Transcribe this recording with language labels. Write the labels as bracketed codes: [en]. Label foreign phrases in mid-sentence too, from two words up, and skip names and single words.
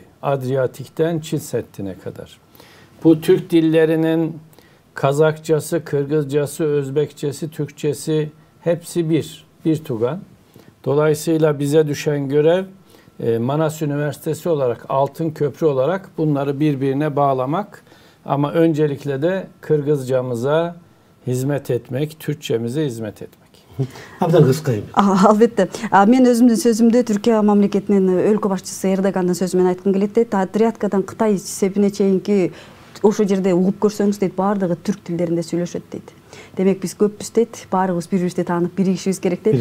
[tr] Adriyatik'ten Çin Seddi'ne kadar. Bu Türk dillerinin Kazakçası, Kırgızcası, Özbekçesi, Türkçesi hepsi bir tugan. Dolayısıyla bize düşen görev Manas Üniversitesi olarak, Altın Köprü olarak bunları birbirine bağlamak, ama öncelikle de Kırgızcamıza hizmet etmek, Türkçemize hizmet etmek. [ky] Абдан кыскайым. Албетте. Мен өзүмдүн сөзүмдө Түркия мамлекетинин өлкө башчысы Эрдогандын сөзү менен айткым келет дейт. Адриаткадан Кытай сепине чейинки ошол жерде угуп көрсөңүз дейт, баардыгы түрк тилдеринде сүйлөшөт дейт. Демек биз көппүз дейт, баарыбыз бири-бирибизди таанып биригишибиз керек дейт.